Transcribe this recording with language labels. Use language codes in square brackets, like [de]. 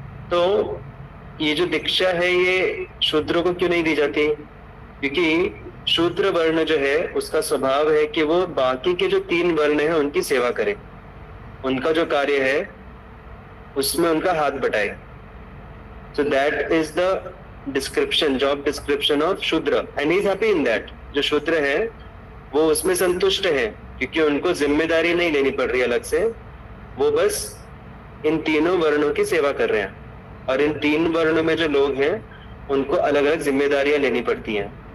[hi] तो ये जो दीक्षा है ये शूद्रों को क्यों नहीं दी जाती? क्योंकि शूद्र वर्ण जो है उसका स्वभाव है कि वो बाकी के जो 3 वर्ण है उनकी सेवा करे, उनका जो कार्य है उसमें उनका हाथ बटाए. [en] So that is the description, job description of Shudra, and he is happy in that. [hi] जो शूद्र है वो उसमें संतुष्ट है क्योंकि उनको जिम्मेदारी नहीं लेनी पड़ रही अलग से, वो बस इन तीनों वर्णों की सेवा कर रहे हैं. और इन 3 वर्णों में जो लोग हैं उनको अलग अलग जिम्मेदारियां लेनी पड़ती हैं.